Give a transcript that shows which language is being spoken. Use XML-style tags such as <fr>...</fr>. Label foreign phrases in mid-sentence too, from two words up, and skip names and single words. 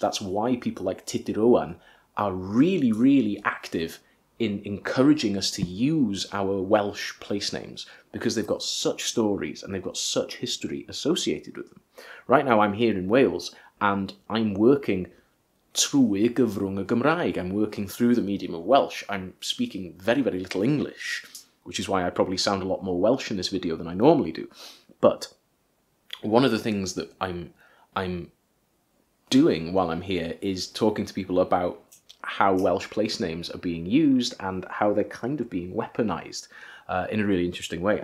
<en>That's why people like Titiroan are really, really active in encouraging us to use our Welsh place names, because they've got such stories and they've got such history associated with them. Right now I'm here in Wales and I'm working</en> <cy>trwy gyfrwng y Gymraeg.</cy> <en>I'm working through the medium of Welsh. I'm speaking very, very little English, which is why I probably sound a lot more Welsh in this video than I normally do. But one of the things that I'm doing while I'm here is talking to people about how Welsh place names are being used and how they're kind of being weaponised in a really interesting way.</en>